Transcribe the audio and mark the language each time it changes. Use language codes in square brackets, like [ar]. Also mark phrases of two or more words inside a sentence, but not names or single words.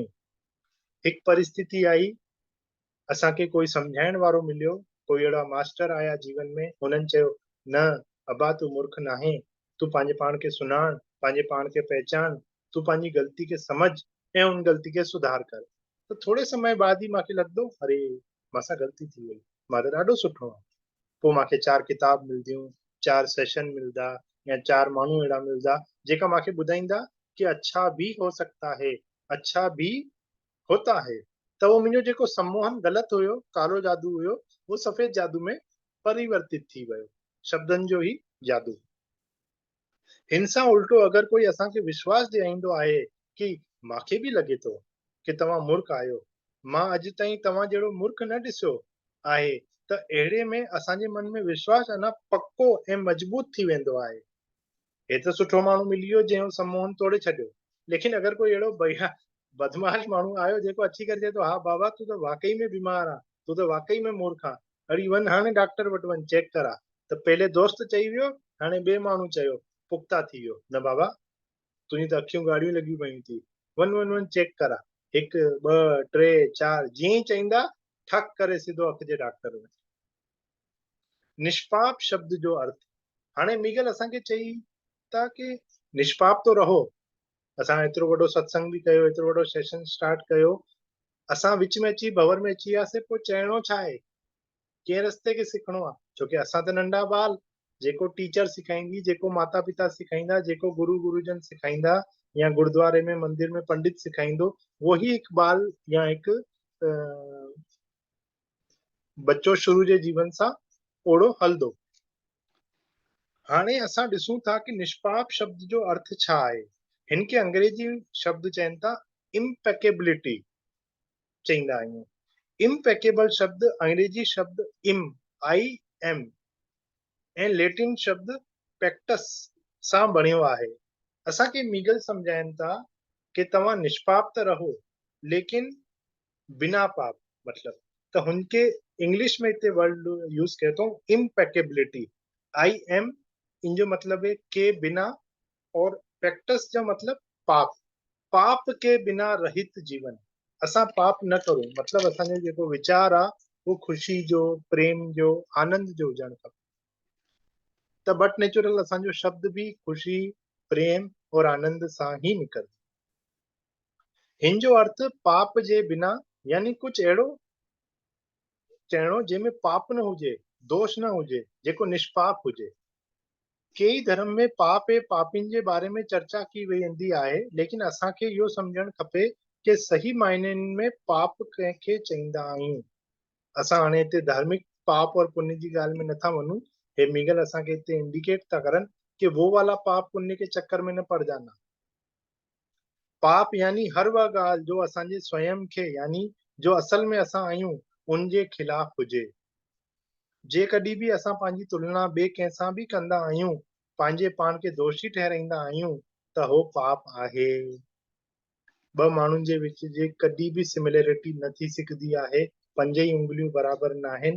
[sd] हिकु परिस्थिति आई, असांखे कोई सम्झाइण वारो मिलियो, कोई अहिड़ा मास्टर आया जीवन में, हुननि चयो न अबा तूं मूर्ख न आहे, तूं पंहिंजे पाण खे सुञाण, पंहिंजे पाण खे पहचान, तूं पंहिंजी ग़लती खे समझ ऐं उन ग़लती खे सुधार कर। त थोरे समय बाद ई मूंखे लॻंदो, अरे मां सां ग़लती थी वई, मां त ॾाढो सुठो आहियां। पोइ मूंखे 4 किताब मिलंदियूं, 4 सेशन मिलंदा या 4 माण्हू अहिड़ा मिलंदा जेका मूंखे ॿुधाईंदा कि [hi] अच्छा भी हो सकता है, अच्छा भी होता है। [sd] त उहो मुंहिंजो जेको सम्मोहन ग़लति हुयो, कालो जादू हुयो, उहो सफ़ेद जादू में परिवर्तित थी वियो, शब्दनि जो ई जादू। हिन सां उल्टो अगरि कोई असांखे विश्वास ॾियारींदो आहे कि मूंखे बि लॻे थो कि तव्हां मूर्ख आहियो, मां अॼु ताईं तव्हां जहिड़ो मुर्ख न ॾिसियो आहे, त अहिड़े में असांजे मन में विश्वास अञा पक्को ऐं मज़बूत थी वेंदो आहे। हे त सुठो माण्हू मिली वियो जंहिं सम्मोहन तोड़े छॾियो, लेकिन अगरि कोई अहिड़ो भैया बदमाश माण्हू आयो जेको अची करे चए थो हा बाबा तूं त वाकई में बीमार आहे, तूं त वाकई में मूर्ख आहे, अड़ी वञ हाणे डॉक्टर वटि वञ चेक करा, त पहले दोस्त चई वियो, हाणे ॿिए माण्हू चयो, पुख्ता थी वियो, न बाबा तुंहिंजी त अखियूं ॻाढ़ियूं लॻियूं पयूं थी, वञ वञ वञ चेक करा, हिकु ॿ टे चारि जीअं ई चईंदा ठक करे सिधो अखि जे डॉक्टर में। निष्पाप शब्द जो अर्थ, हाणे मीगल असांखे चई था कि निष्पाप तो रहो, असां एतिरो वॾो सत्संग बि कयो, एतिरो वॾो [en] session start [sd] कयो, असां विच में अची भंवर में अची वियासीं, पोइ चइणो छा आहे, कंहिं रस्ते खे सिखणो आहे, छोकी असां त नंढा ॿाल, जेको टीचर सेखारींदी, जेको माता पिता सेखारींदा, जेको गुरु गुरुजन सेखारींदा, या गुरुद्वारे में मंदिर में पंडित सेखारींदो, वो ही हिकु बाल या हिकु बच्चो शुरू जे जीवन सां ओड़ो हलंदो। हाणे असां ॾिसूं था कि निष्पाप शब्द जो अर्थ छा आहे। हिन खे अंग्रेजी शब्द चवनि था इम्पेकेबिलिटी चईंदा आहियूं। इम्पेकेबल शब्द अंग्रेजी शब्द IM ऐं लैटिन शब्द पेक्टस सां बणियो आहे। असांखे मीगल सम्झाइनि था कि तव्हां निष्पाप त रहो लेकिन बिना पाप, मतलब त हुनखे इंग्लिश में हिते [en] word use [sd] कयो अथऊं इम्पेकेबिलिटी। IM इन जो [hi] मतलब है के बिना, [sd] और पेक्टस जो मतलब पाप, [hi] पाप के बिना रहित जीवन, [sd] असां पाप न करूं, मतलब असांजो जेको विचार आहे वो खुशी जो, प्रेम जो, आनंद जो हुजणु खपे। त [en] but natural [sd] असांजो शब्द भी खुशी, प्रेम और आनंद सां ही निकरंदो। हिन जो अर्थ पाप जे बिना, यानी कुछ अहिड़ो चइणो जंहिंमें पाप न हुजे, दोष न हुजे, जेको निष्पाप हुजे। कई धर्म में पाप ऐं पापिन जे बारे में चर्चा की वेंदी आहे, लेकिन असांखे इहो सम्झणु खपे कि सही मायननि में पाप कंहिंखे चईंदा आहियूं। असां हाणे हिते धार्मिक पाप और पुण्य जी ॻाल्हि में नथा वञूं, हे मीगल असांखे हिते इंडिकेट था करनि कि [hi] वो वाला पाप पुण्य के चक्कर में न पड़जाना। [sd] पाप यानी हर वह ॻाल्हि जो असांजे स्वयं खे, यानी जो असल में असां आहियूं, उन जे खिलाफ हुजे। जे कॾहिं बि असां पंहिंजी तुलना ॿिए कंहिंसां बि कंदा आहियूं, पंहिंजे पाण खे दोषी ठहिराईंदा आहियूं, त हो पाप आहे। ॿ माण्हुनि जे विच जे कॾहिं बि सिमिलरिटी न थी सघंदी आहे, पंज ई उंगलियूं बराबरि न आहिनि।